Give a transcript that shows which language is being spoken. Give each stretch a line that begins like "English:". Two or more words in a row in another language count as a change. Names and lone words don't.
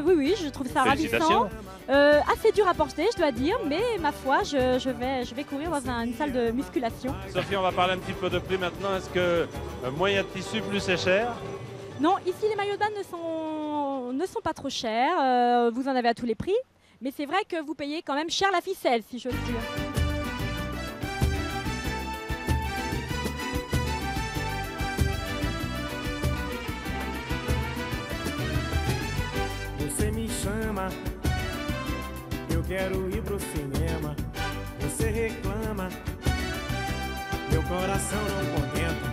French: Oui, je trouve ça ravissant. Assez dur à porter, je dois dire, mais ma foi, je vais courir dans une salle de musculation. Sophie, on va parler un petit peu de prix maintenant. Est-ce que moins il y a de tissu, plus c'est cher? Non, ici les maillots de bain ne sont pas trop chers. Vous en avez à tous les prix. Mais c'est vrai que vous payez quand même cher la ficelle, si j'ose dire.
Portuguese: Você me chama, eu quero ir pro cinema. Você reclama, meu coração não contenta.